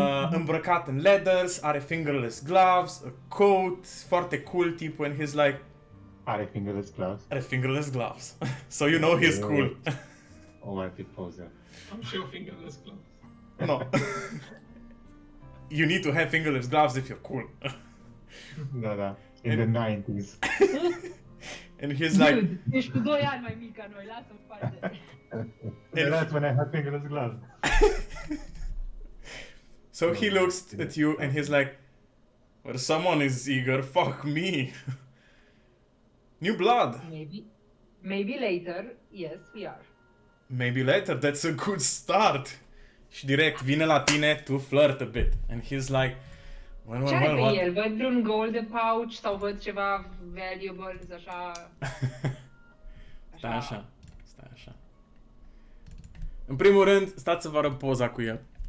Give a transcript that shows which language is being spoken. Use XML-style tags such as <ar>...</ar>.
<ro>Îmbrăcat în</ro> <en>leathers, are fingerless gloves, a coat,</en> <ro>foarte cool tipul,</ro> <en>and he's like,</en> <ro>Are</ro> <en>fingerless gloves. are fingerless gloves. So you know he's cool.</en> <ro>Oh, ar fi poze. Am și eu fingerless gloves.</ro> <en>No. You need to have fingerless gloves if you're cool.</en> <ro>Da, da.</ro> <en>In the 90s. And he's like,</en> <ro>Dude, ești cu 2 ani mai mic ca noi, lasă-mi pace.</ro> <en>That's when I had fingerless gloves. so he looks at you and he's like, well, someone is eager, fuck me. New blood. Maybe later, yes, we are. Maybe later, that's a good start.</en> <ro>Și direct vine la tine</ro> <en>to flirt a bit. And he's like,</en> <ro>Ce are pe</ro> <en>what?</en> <ro>el? Văd vreun gold pouch sau văd ceva valuables, așa... Stai așa. În primul rând, stați să vă arăt poza cu el.</ro>